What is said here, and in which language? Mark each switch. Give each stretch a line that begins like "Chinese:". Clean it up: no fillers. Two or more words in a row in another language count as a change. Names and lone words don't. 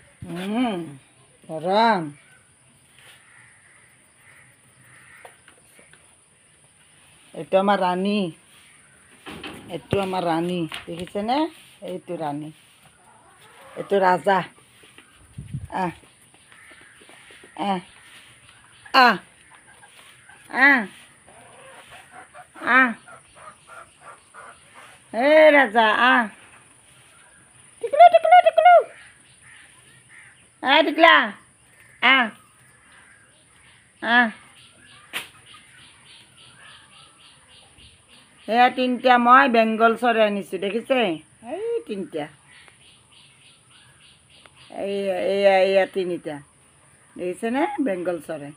Bangla: গরম। এটা আমার রানী, একটু আমার রানী দেখেছে না? এই তো রানী, এই তো রাজা। আহ আহ আহ আহ আহ
Assamese: হে রাজা আহ টিকলু টিকলু টিকলু টিকলা আহ আহ এয়া তিনটা মই বেংগল চৰাই আনিছোঁ দেখিছে? এই তিনটা, এয়া এয়া তিনিটা দেখিছে নে? বেংগল চৰাই।